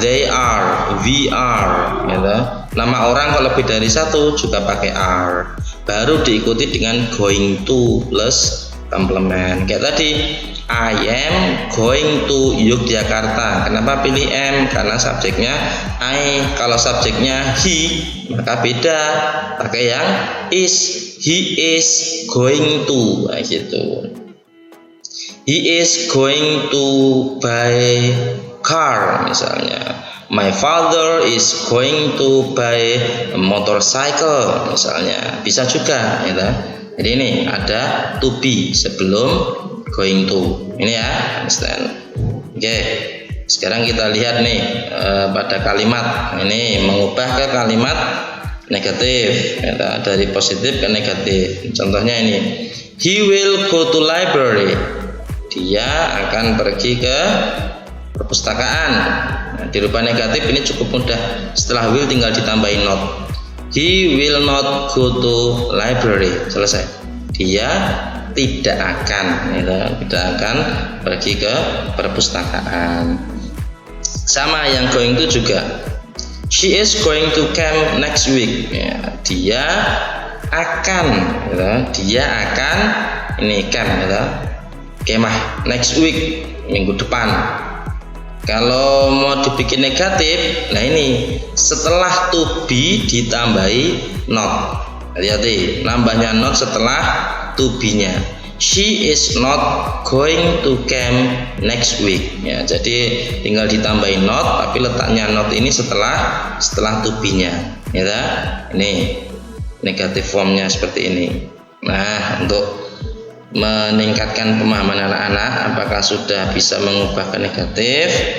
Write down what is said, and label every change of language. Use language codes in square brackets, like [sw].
[en] They are, we are, [id] gitu. Nama orang kalau lebih dari satu juga pakai are. Baru diikuti dengan going to plus komplement. Kayak tadi, [en] I am going to Yogyakarta. [id] Kenapa pilih am? Karena subjeknya I. Kalau subjeknya he, maka beda, pakai yang is. [en] He is going to, [id] nah, gitu. [en] He is going to buy car [id] misalnya. [en] My father is going to buy a motorcycle [id] misalnya. Bisa juga, gitu. Jadi ini ada to be sebelum going to. Ini ya, understand. Oke. Sekarang kita lihat nih pada kalimat ini, mengubah ke kalimat negatif, gitu. Dari positif ke negatif. Contohnya ini, [en] he will go to library. [id] Dia akan pergi ke perpustakaan. Nah, di rubah negatif ini cukup mudah. Setelah will tinggal ditambahin not. [en] He will not go to library. [id] Selesai. Dia tidak akan, tidak akan pergi ke perpustakaan. Sama yang going to juga. [en] She is going to camp next week. [id] Ya, dia akan, dia akan ini camp, kemah [en] next week, [id] minggu depan. Kalau mau dibikin negatif, nah ini setelah to be ditambahi not. Hati-hati, nambahnya not setelah to be-nya. [en] She is not going to camp next week. [id] Ya, jadi tinggal ditambahi not, tapi letaknya not ini setelah to be-nya. Ya, ini negatif formnya seperti ini. Nah, untuk meningkatkan pemahaman anak-anak, apakah sudah bisa mengubah ke negatif?